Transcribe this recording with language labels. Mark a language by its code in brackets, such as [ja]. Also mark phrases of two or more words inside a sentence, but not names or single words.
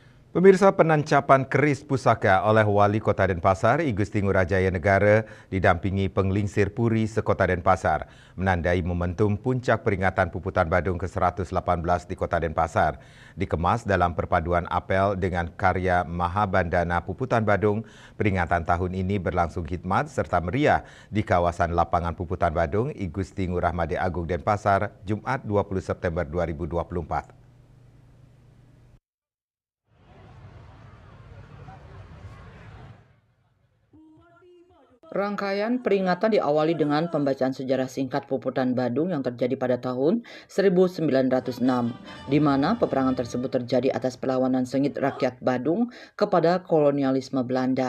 [id] Pemirsa, penancapan keris pusaka oleh Wali Kota Denpasar, I Gusti Ngurah Jaya Negara, didampingi penglingsir Puri sekota Denpasar, menandai momentum puncak peringatan Puputan Badung ke-118 di Kota Denpasar. Dikemas dalam perpaduan apel dengan karya Mahabandana Puputan Badung, peringatan tahun ini berlangsung khidmat serta meriah di kawasan lapangan Puputan Badung, I Gusti Ngurah Made Agung Denpasar, Jumat 20 September 2024. Rangkaian peringatan diawali dengan pembacaan sejarah singkat Puputan Badung yang terjadi pada tahun 1906, di mana peperangan tersebut terjadi atas perlawanan sengit rakyat Badung kepada kolonialisme Belanda.